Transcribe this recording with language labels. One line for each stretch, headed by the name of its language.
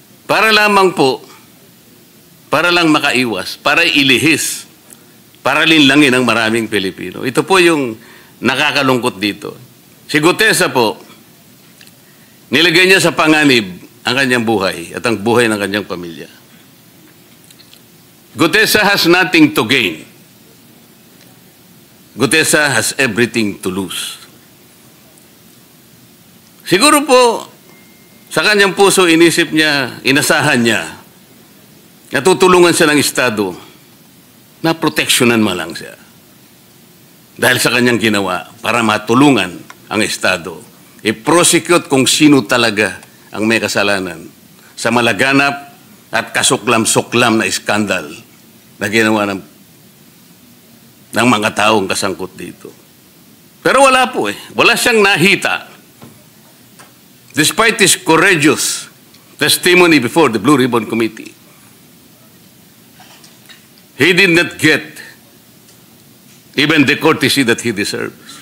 Filipino: Para lamang po, para lang makaiwas, para ilihis, para linlangin ang maraming Pilipino. Ito po yung nakakalungkot dito. Si Gutesa po, nilagay niya sa panganib ang kanyang buhay at ang buhay ng kanyang pamilya.
English: Gutesa has nothing to gain. Gutesa has everything to lose.
Filipino: Siguro po, sa kanyang puso, inisip niya, inasahan niya, natutulungan siya ng Estado na proteksyonan man lang siya. Dahil sa kanyang ginawa, para matulungan ang Estado, i-prosecute kung sino talaga ang may kasalanan sa malaganap at kasuklam-suklam na iskandal na ginawa ng mga taong kasangkot dito. Pero wala po Wala siyang nahita.
English: Despite his courageous testimony before the Blue Ribbon Committee, he did not get even the courtesy that he deserves.